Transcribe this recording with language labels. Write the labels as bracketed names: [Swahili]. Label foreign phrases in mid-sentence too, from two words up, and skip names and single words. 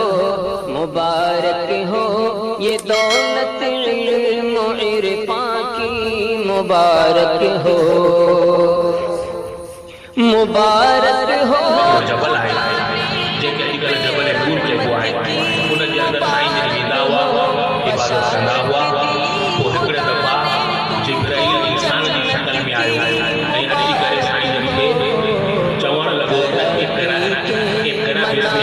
[Urdu] ہو یہ دولت علم و عرفان کی، مبارک ہو [Sindhi] جبل ہے जेके अॼुकल्ह जबल नूर चइबो आहे उन जे अंदरि साईं जन वेंदा हुआ इबादत कंदा हुआ पोइ हिकिड़े दफ़ा जिब्राईल इंसान जी शकल में आयो ऐं अची करे साईं जन खे चवणु लॻो त [Arabic] اقرأ باسم